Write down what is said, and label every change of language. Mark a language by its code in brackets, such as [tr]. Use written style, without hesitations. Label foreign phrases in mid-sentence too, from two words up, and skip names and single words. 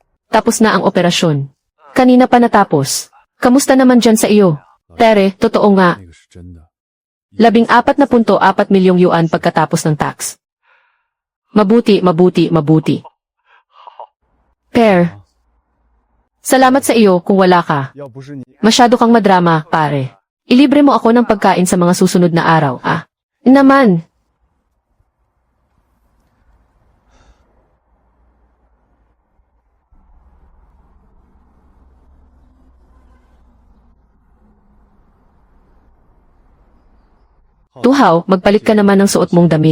[tl] Tapos na ang operasyon. Kanina pa natapos. Kamusta naman dyan sa iyo? Tere, totoo nga. [zh] 那个是真的。 [tl] 14.4 milyong yuan pagkatapos ng tax. Mabuti. Per. Salamat sa iyo kung wala ka. [zh] 要不是你， [tl] Masyado kang madrama, pare. Ilibre mo ako ng pagkain sa mga susunod na araw, ah. Naman. Tuhaw, magpalit ka naman ng suot mong damit.